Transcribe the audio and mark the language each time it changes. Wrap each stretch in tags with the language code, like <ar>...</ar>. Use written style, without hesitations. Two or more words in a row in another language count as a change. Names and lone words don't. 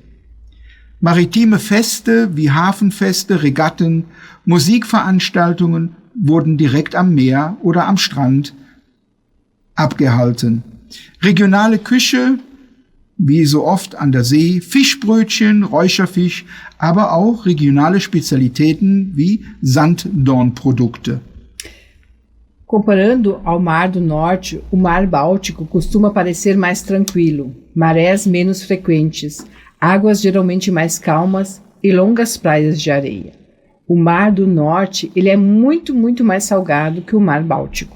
<de>Maritime Feste wie Hafenfeste, Regatten, Musikveranstaltungen wurden direkt am Meer oder am Strand abgehalten. Regionale Küche, wie so oft an der See, Fischbrötchen, Räucherfisch, aber auch regionale Spezialitäten wie Sanddornprodukte.</de> <pt>Comparando ao Mar do Norte, o Mar Báltico costuma parecer mais tranquilo, marés menos frequentes, águas geralmente mais calmas e longas praias de areia. O Mar do Norte ele é muito mais salgado que o Mar Báltico.</pt>